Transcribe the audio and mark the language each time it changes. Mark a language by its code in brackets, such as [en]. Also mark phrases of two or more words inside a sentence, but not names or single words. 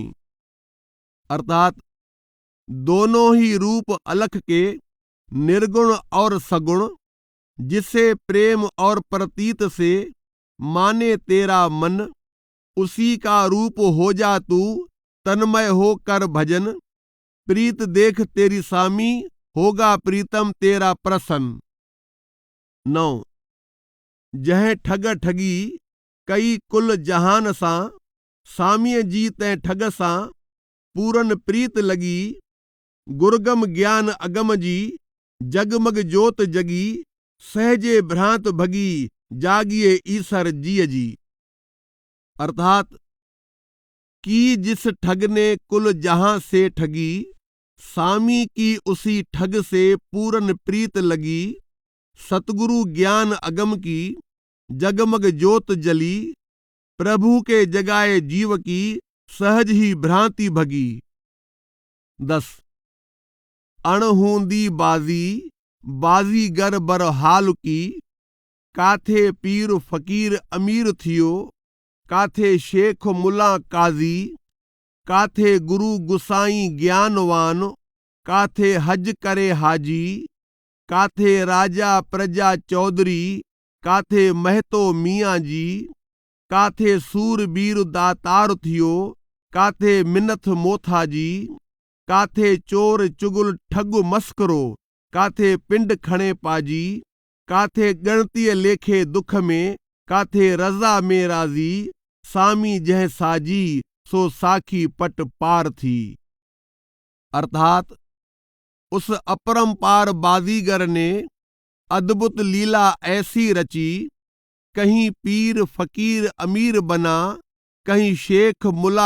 [hi] अर्थात दोनों ही रूप अलख के, निर्गुण और सगुण, जिसे प्रेम और प्रतीत से माने तेरा मन, उसी का रूप हो जा तू तन्मय हो कर भजन, प्रीत देख तेरी सामी होगा प्रीतम तेरा प्रसन्न। [sd] 9 जह ठग ठगी कई कुल जहान सां, सामीअ जी तैं ठग सां पूरन प्रीत लगी, गुरगम ज्ञान अगम जी जगमग जोत जगी, सहजे भ्रांत भगी जागिए ईसर जीअ जी। [hi] अर्थात कि जिस ठग ने कुल जहां से ठगी, सामी की उसी ठग से पूरन प्रीत लगी, सतगुरु ज्ञान अगम की जगमग जोत जली, प्रभु के जगाए जीव की सहज ही भ्रांति भगी। [sd] 10 अणहूंदी बाजी बाजीगर बरहाल की, काथे पीर फकीर अमीर थियो, काथे शेख मुला काजी, काथे गुरु गुसाई ज्ञानवान, काथे हज करे हाजी, काथे राजा प्रजा चौधरी, काथे महतो मियाँ जी, काथे सूरबीर दातार थियो, काथे मिनथ मोथा जी, काथे चोर चुगुल ठग मस्करो, काथे पिंड खणे पाजी, काथे गणतीअ लेखे दुख में, काथे रज़ा में राज़ी, सामी जह साजी सो साखी पट पार थी। [hi] अर्थात उस अपरंपार बाजीगर ने अद्भुत लीला ऐसी रची, कहीं पीर फकीर अमीर बना, कहीं शेख मुला